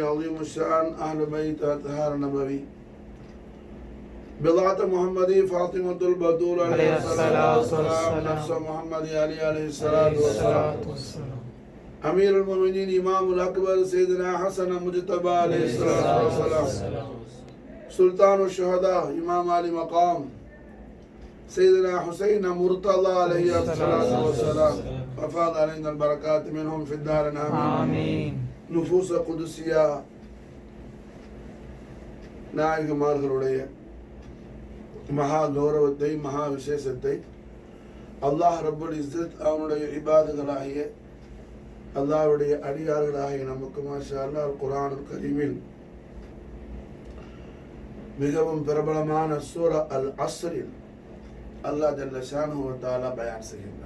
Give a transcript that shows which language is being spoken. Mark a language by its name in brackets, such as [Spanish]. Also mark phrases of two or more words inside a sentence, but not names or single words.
[Arabic] عليم شان أهل بيت أطهار نبوي بلاد محمدي فاطمة البتول عليها الصلاة والسلام نفس محمدي علي عليه الصلاة والسلام أمير المؤمنين الإمام الأكبر سيدنا حسن مجتبى عليه الصلاة والسلام سلطان الشهداء إمام علي مقام سيدنا حسين مرتضى عليه الصلاة والسلام وفاض علينا البركات منهم في الدار آمين نفوس قدسية [Tamil] நாயகமார்களுடைய மகா கௌரவத்தை மகா விசேஷத்தை [Arabic] الله رب العزة [Tamil] அவனுடைய இபாதுகளாகிய அல்லாஹ்வுடைய அடியார்களாகிய நமக்கு [Arabic] ما شاء الله القرآن الكريم [Tamil] மிகவும் பிரபலமான சூரா அல் அஸ்ரில் அல்லாஹ் [Arabic] جل شأنه وتعالى [Tamil] பயான் செய்கிறார்.